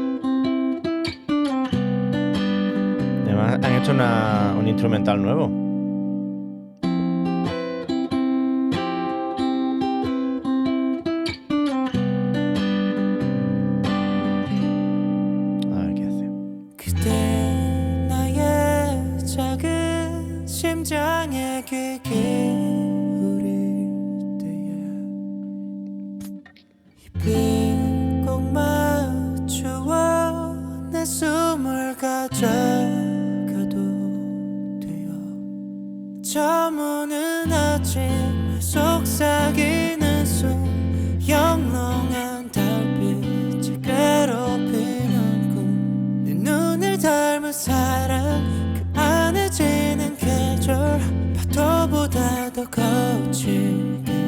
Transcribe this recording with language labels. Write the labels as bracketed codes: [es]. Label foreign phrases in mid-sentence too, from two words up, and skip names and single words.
[es] Además han hecho un instrumental nuevo. A ver qué hace. [ko] 그대 나의 작은 심장에 귀 기울일 때에 입을 꼭 맞추어 내 숨을 가져가도 돼요 저무는 아침에 속삭이는 숨 영롱한 달빛을 괴롭히는 꿈 내 눈을 닮은 사랑 그 안에 지는 계절 파도보다 더 거칠게